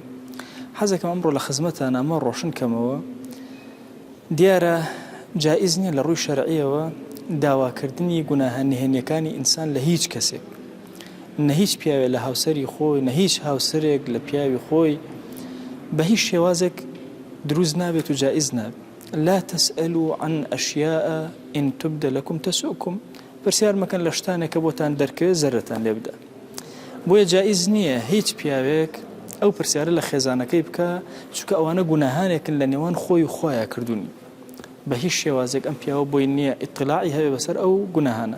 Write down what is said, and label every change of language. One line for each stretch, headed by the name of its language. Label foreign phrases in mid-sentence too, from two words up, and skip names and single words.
Central Kurdish: حەزەکەم ئەمڕۆ لە خزمەتان ئەمە ڕۆشن کەمەوە دیارە جائز نییە لە ڕووی شەرعیەوە داواکردنی گوناهە نهێنیەکانی ئینسان لە هیچ کەسێک، نە هیچ پیاوێ لە هاوسەری خۆی نە هیچ هاوسەرێک لە پیاوی خۆی بە هیچ شێوازێک دروست نابێت و جائز نابێت.
Arabic: لا تسألوا عن أشياء إن تبد لكم تسؤكم.
Central Kurdish: پرسیار مەکەن لە شتانێکە بۆتان دەرکەوێت زەرەتان لێ بدە. بۆیە جائز نییە هیچ پیاوێک ئەو پرسیارە لە خێزانەکەی بکە چونکە ئەوانە گوناهانێکن لە نێوان خۆی و خۆیان کردوونی. بە هیچ شێوازێک ئەم پیاوە بۆی نییە ئیطلاعی هەبێ بەسەر ئەو گوناهانە.